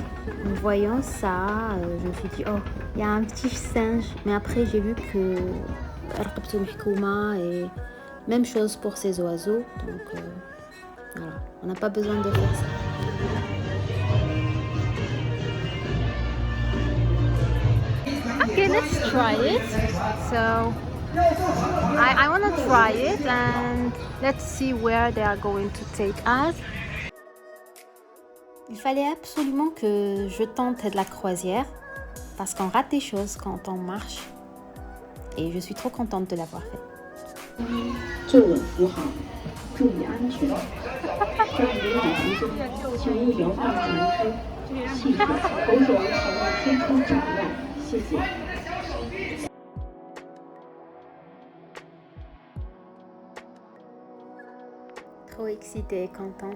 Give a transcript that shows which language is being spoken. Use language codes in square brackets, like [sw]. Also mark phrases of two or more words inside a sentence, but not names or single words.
[fr] En voyant ça, je me suis dit, oh, il y a un petit singe. Mais après, j'ai vu que Rqabtou Mahkouma et même chose pour ces oiseaux. Donc, voilà, on n'a pas besoin de faire ça. [en] Okay, let's try it. So I want to try it and let's see where they are going to take us. [fr] Il fallait absolument que je tente de la croisière parce qu'on rate des choses quand on marche et je suis trop contente de l'avoir fait. [zh] 坐稳扶好，注意安全。在旅途中，请勿摇晃船只，系住口手请勿伸出脚外，谢谢。 [fr] Trop excitée et contente.